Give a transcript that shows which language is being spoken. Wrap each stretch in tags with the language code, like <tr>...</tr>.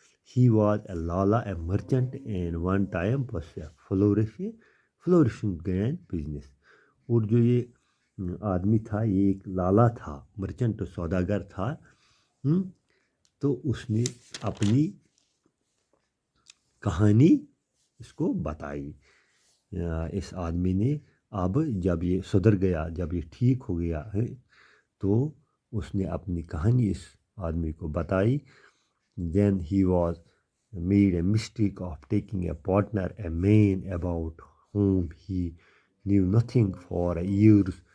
<en>He was a Lala, a merchant, and one time was a flourishing grand business.</en> <ur>اور جو یہ آدمی تھا، یہ ایک لالا تھا، مرچنٹ سوداگر تھا. تو اس نے اپنی کہانی اس کو بتائی. اس آدمی نے اب جب یہ سدھر گیا، جب یہ ٹھیک ہو گیا ہے، تو اس نے اپنی کہانی اس آدمی کو بتائی.</ur> <en>Then he was made a mistake of taking a partner, a man about whom he knew nothing for years.</en>